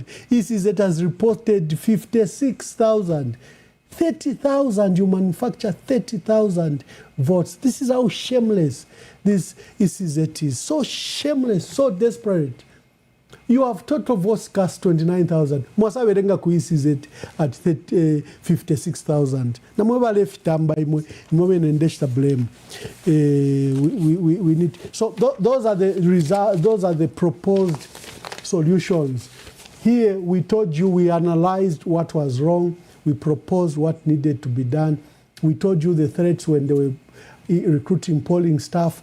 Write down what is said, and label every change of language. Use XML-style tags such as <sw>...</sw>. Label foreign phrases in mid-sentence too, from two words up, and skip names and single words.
<en>ECZ has reported 56,000. 30,000, you manufacture 30,000 votes. This is how shameless this ECZ is. So shameless, so desperate. You have total votes cast 29,000.</en> <bem>Mwasawerenga ku ECZ at 56,000. Na mwe bale fitamba imwe nendesha blame.</bem> <en>We need. So those are the results. Those are the proposed solutions. Here we told you, we analyzed what was wrong. We proposed what needed to be done. We told you the threats when they were recruiting polling staff.</en>